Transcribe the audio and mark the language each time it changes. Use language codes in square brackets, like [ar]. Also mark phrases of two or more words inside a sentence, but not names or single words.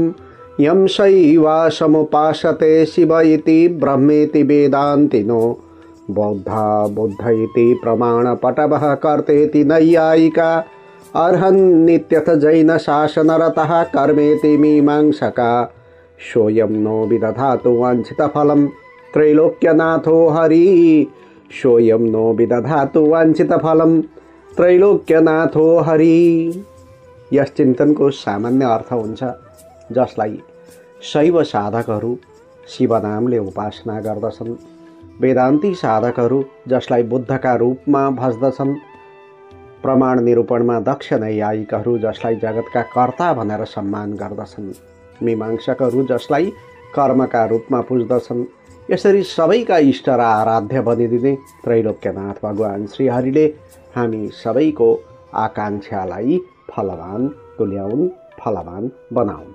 [sa] यं शैवासमुपासते शिव इति ब्रह्मेति वेदान्तिनो बौद्धा बुद्ध इति प्रमाणपटवः कर्तेति नैयायिका अर्हन् नित्यथ जैन शासनरतः कर्मेति मीमांसका। सोऽयं नो विदधातु वाञ्छितफलं त्रैलोक्यनाथो हरि। सोऽयं नो विदधातु वाञ्छितफलं त्रैलोक्यनाथो हरि। [ne] यस चिन्तनको सामान्य अर्थ हुन्छ जसलाई शैव साधकहरू शिवनामले उपासना गर्दछन्, वेदान्ती साधकहरू जसलाई बुद्धका रूपमा भज्दछन्, प्रमाण निरूपणमा दक्ष नैयायिकहरू जसलाई जगतका कर्ता भनेर सम्मान गर्दछन्, मीमांसकहरू जसलाई कर्मका रूपमा पुज्दछन्, यसरी सबैका इष्ट र आराध्य बनिदिने त्रैलोक्यनाथ भगवान श्रीहरिले हामी सबैको आकाङ्क्षालाई फलवान तुल्याउन्, फलवान बनाउन्।